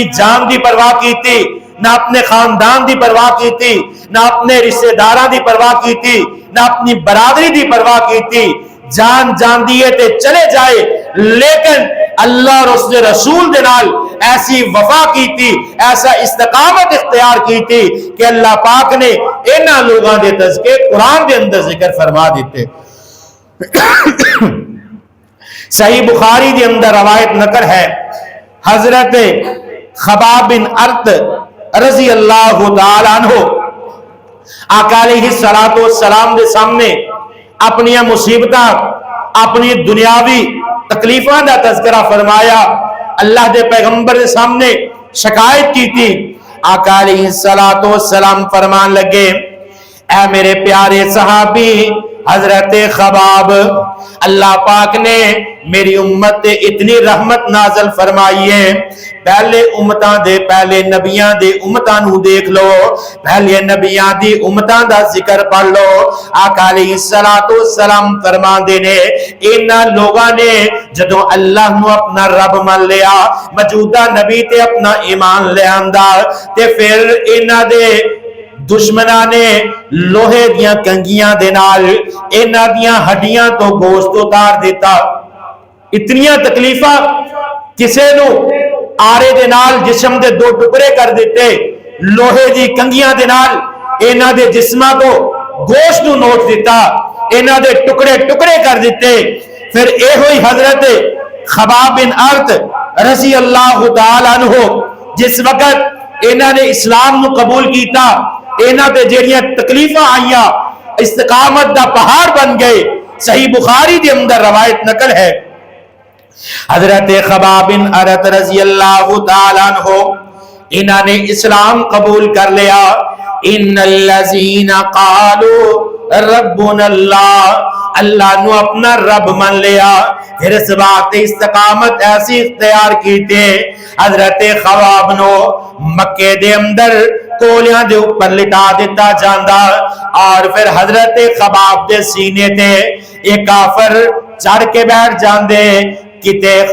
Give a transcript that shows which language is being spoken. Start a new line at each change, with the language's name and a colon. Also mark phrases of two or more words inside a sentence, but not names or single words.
Punjabi: جان دی پرواہ کی تھی، نہ اپنے خاندان دی پرواہ کی تھی، نہ اپنے رشتہ داراں دی پرواہ کی تھی، نہ اپنی برادری دی پرواہ کی تھی، جان جان دیے تے چلے جائے، لیکن اللہ اور اس نے رسول دے نال ایسی وفا کی تھی، ایسا استقامت اختیار کی تھی کہ اللہ پاک نے انہاں لوگاں دے تذکرے قرآن دے اندر ذکر فرما دیتے۔ صحیح بخاری دے اندر روایت نقل ہے، حضرت خباب بن ارت رضی اللہ تعالیٰ عنہ آقا علیہ السلام دے سامنے اپنی مصیبتاں، اپنی دنیاوی تکلیفاں دا تذکرہ فرمایا، اللہ دے پیغمبر دے سامنے شکایت کی تھی۔ آقا علیہ السلام فرمان لگے، اے میرے پیارے صحابی حضرت خباب، اللہ پاک نے میری امت تے اتنی رحمت نازل فرمائی ہے، پہلے امتاں دے پہلے نبیاں دے امتاں نو دیکھ لو، پہلے نبیاں دی امتاں دا ذکر پڑھ لو۔ آقا علیہ السلام فرماندے نے انہاں لوگاں نے جدوں اللہ نو اپنا رب مان لیا، موجودہ نبی تے اپنا ایمان لے آندا، تے پھر انہاں دے دشمناں نے لوہے دیاں کنگیاں دے نال انہاں دیاں ہڈیاں تو گوشت اتار دیتا۔ اتنیاں تکلیفاں، کسے نو آرے دے نال جسم دے دو ٹکڑے کر دیتے، لوہے دی کنگیاں دے نال انہاں دے جسماں تو گوشت نو نوچ دیتا، انہاں دے ٹکڑے ٹکڑے کر دیتے۔ پھر اے ہوئی حضرت خباب بن ارت رضی اللہ تعالیٰ عنہ، جس وقت انہاں نے اسلام نو قبول کیتا، انہاں تے جڑیاں تکلیفاں آئیاں استقامت دا پہاڑ بن گئے۔ صحیح بخاری دے اندر روایت نقل ہے، حضرت خباب بن ارت رضی اللہ تعالیٰ عنہ انہاں نے اسلام قبول کر لیا۔
Arabic: ان الذین قالوا ربنا اللہ،
Punjabi: اللہ نو اپنا رب من لیا، پھر اس بات استقامت ایسی اختیار کیتے، حضرت خباب نو مکے دے اندر کولیاں دے اوپر لٹا دیتا جاندا، اور پھر حضرت خباب دے سینے تے ایک کافر چڑھ کے بیٹھ جاندے، کتے